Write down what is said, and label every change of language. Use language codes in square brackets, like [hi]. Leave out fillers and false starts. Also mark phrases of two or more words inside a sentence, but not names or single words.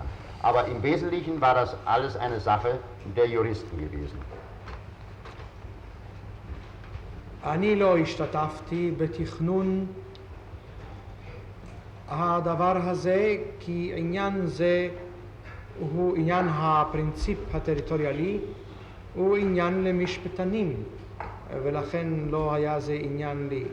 [de] Aber im Wesentlichen war das alles eine Sache der Juristen gewesen. [he] אני לא השתתפתי בתכנון הדבר הזה, כי עניין זה הוא עניין הפרינציפ הטריטוריאלי, הוא עניין למשפטנים, ולכן לא היה זה עניין לי.